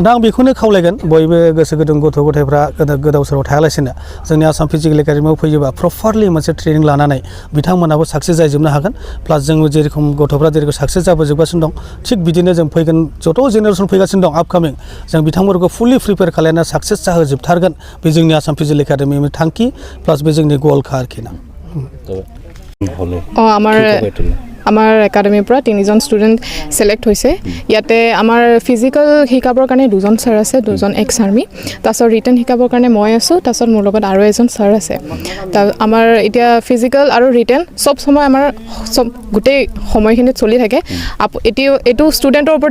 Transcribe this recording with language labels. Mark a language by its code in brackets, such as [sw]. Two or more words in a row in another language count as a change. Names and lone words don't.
[brx] दा आं बेखौनो खावलायगोन बयबो गोसो गुदुं गथ' गथायफ्रा गोदाव सोराव थायालासिनो जोंनि आसाम फिजिकेल एकाडेमियाव फैयोबा प्रपारलि मोनसे ट्रेनिं लानानै बिथांमोनाबो साक्सेस जाजोबनो हागोन प्लास जों जेरेखम गथ'फ्रा जेरेखम साक्सेस जाबोजोबगासिनो दं थिग बिदिनो जों फैगोन जथ' जेनेरेसन फैगासिनो दं आपकामिं जों बिथांमोनखौ फुलि प्रिपेयार खालामना साक्सेस जाहोजोबथारगोन बे जोंनि आसाम फिजिकेल एकाडेमिनि थांखि प्लास बे जोंनि गलखा आरोखि ना [as] আমাৰ একাডেমিৰ পৰা 3জন ষ্টুডেণ্ট সিলেক্ট হৈছে ইয়াতে আমাৰ ফিজিকেল শিকাবৰ কাৰণে 2জন ছাৰ আছে 2জন এক্স আৰ্মি তাৰপিছত ৰিটেন শিকাবৰ কাৰণে মই আছোঁ তাৰপিছত মোৰ লগত আৰু এজন ছাৰ আছে আমাৰ এতিয়া ফিজিকেল আৰু ৰিটেন চব সময় আমাৰ গোটেই সময়খিনিত চলি থাকে এইটো ষ্টুডেণ্টৰ ওপৰত